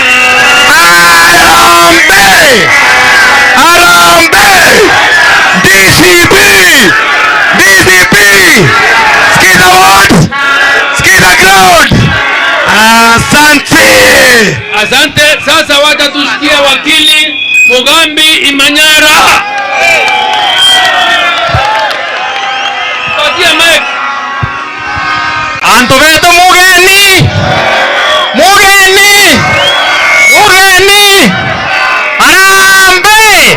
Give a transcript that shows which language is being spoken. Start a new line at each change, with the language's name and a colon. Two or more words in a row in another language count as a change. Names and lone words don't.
English: Arambe! Arambe! DCP! DCP! Skiza what? Skiza ground!
Swahili: Asante! Asante. Sasa wacha tusikie wakili Mugambi Imanyara. Patia mic. Antoveto mugeni! Mugeni! Mugeni! Arambe!